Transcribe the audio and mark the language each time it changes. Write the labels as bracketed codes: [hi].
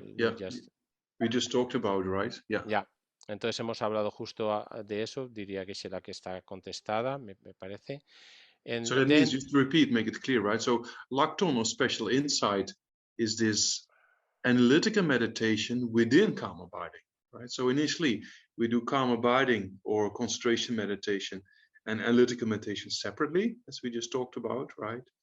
[en] Yeah, we just talked about, right? Yeah. [es] Ya, entonces hemos hablado justo de eso, diría que es la que está contestada, me parece. [en] And so that means, just to repeat, make it clear, right? So Lactong or special insight is this analytical meditation within calm abiding, right? So initially we do calm abiding or concentration meditation and analytical meditation separately, as we just talked about, right?